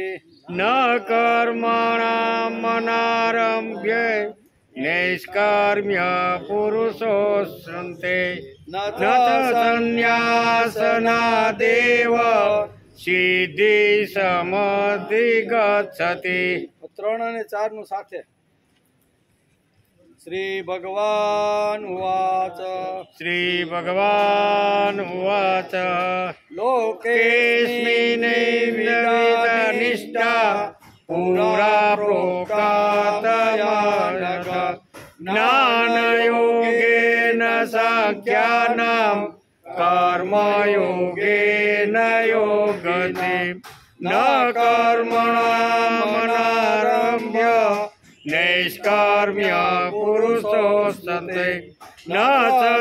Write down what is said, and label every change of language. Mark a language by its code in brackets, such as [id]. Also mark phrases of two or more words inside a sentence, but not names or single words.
[sa] न कर्मणामनारम्भ्य निष्कर्म्य पुरुषोऽश्नुते न न च सन्न्यासनादेव सिद्धि समाधिगच्छति [gu] 3 અને 4 નું સાથે [sa] श्री भगवान उवाच श्री भगवान उवाच लोकेऽस्मिन् लोकेऽस्मिन्निष्ठा पुरा प्रोक्तातमानघ ज्ञानयोगेन साङ्ख्यानां कर्मयोगेन योगति न कर्मणामनारम्भ्य नैष्कर्म्य पुरुषोऽश्नुते न च